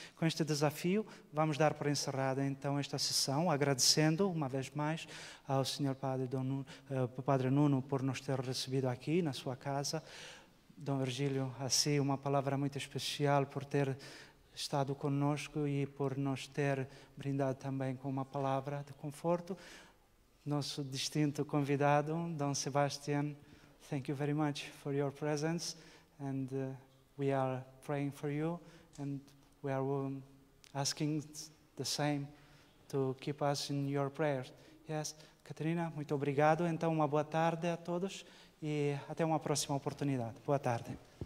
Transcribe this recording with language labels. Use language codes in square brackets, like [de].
[pt] Com este desafio, vamos dar por encerrada então esta sessão, agradecendo uma vez mais ao Sr. Padre Nuno por nos ter recebido aqui na sua casa. Dom Virgílio, assim, uma palavra muito especial por ter estado conosco e por nos ter brindado também com uma palavra de conforto. Nosso distinto convidado, [en] Dom Sebastián, thank you very much for your presence, and we are praying for you, and we are asking the same to keep us in your prayers. [pt] Yes, Catarina, muito obrigado. Então, uma boa tarde a todos e até uma próxima oportunidade. Boa tarde.